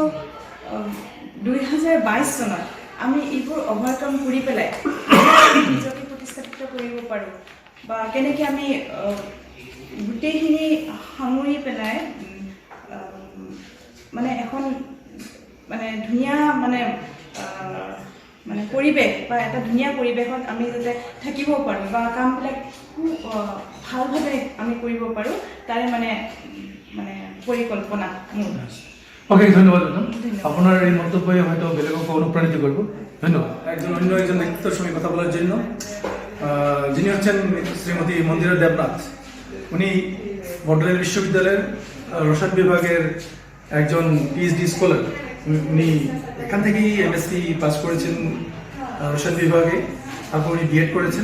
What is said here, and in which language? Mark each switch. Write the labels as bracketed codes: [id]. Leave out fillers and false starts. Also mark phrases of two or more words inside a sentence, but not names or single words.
[as] 2022 চনত আমি এইবোৰ অভাৰকাম কৰি পেলাই নিজকে প্ৰতিষ্ঠাপিত কৰিব পাৰোঁ বা কেনেকৈ আমি গোটেইখিনি সামৰি পেলাই মানে এখন মানে ধুনীয়া মানে মানে পৰিৱেশ বা এটা ধুনীয়া পৰিৱেশত আমি যাতে থাকিব পাৰোঁ বা কামবিলাক খুব ভালভাৱে আমি কৰিব পাৰোঁ তাৰে মানে মানে পৰিকল্পনা মোৰ [bn] ওকে ধন্যবাদ ম্যাডাম আপনার এই মন্তব্যে হয়তো বেলেগকে অনুপ্রাণিত করব ধন্যবাদ একজন ব্যক্তিত্বের সঙ্গে কথা বলার জন্য যিনি হচ্ছেন শ্রীমতী মন্দিরা দেবনাথ উনি বর্ধমান বিশ্ববিদ্যালয়ের রসায়ন বিভাগের একজন [en] PhD scholar [bn] উনি এখান থেকেই এমএসসি পাস করেছেন রসায়ন বিভাগে তারপর উনি বিএড করেছেন